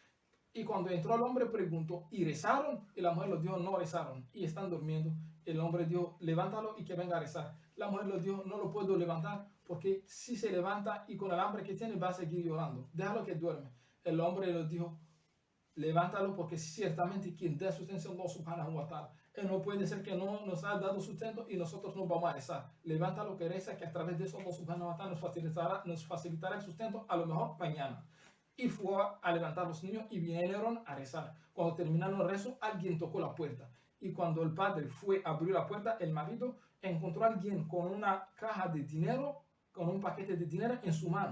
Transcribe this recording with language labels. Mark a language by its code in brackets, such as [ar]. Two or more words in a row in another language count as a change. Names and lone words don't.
[es] Y cuando entró el hombre preguntó, ¿y rezaron? Y la mujer le dijo, no rezaron y están durmiendo. El hombre dijo, levántalo y que venga a rezar. La mujer le dijo, no lo puedo levantar porque si se levanta y con el hambre que tiene va a seguir llorando. Déjalo que duerme. El hombre le dijo, levántalo porque ciertamente quien da sustento es Allah [ar] سبحانه وتعالى. [es] Él no puede ser que no nos ha dado sustento y nosotros no vamos a rezar. Levántalo que reza, que a través de eso Allah [ar] سبحانه وتعالى [es] nos facilitará el sustento a lo mejor mañana. Y fue a levantar los niños y vinieron a rezar. Cuando terminaron el rezo, alguien tocó la puerta. Y cuando el padre fue a abrir la puerta, el marido encontró a alguien con una caja de dinero, con un paquete de dinero en su mano.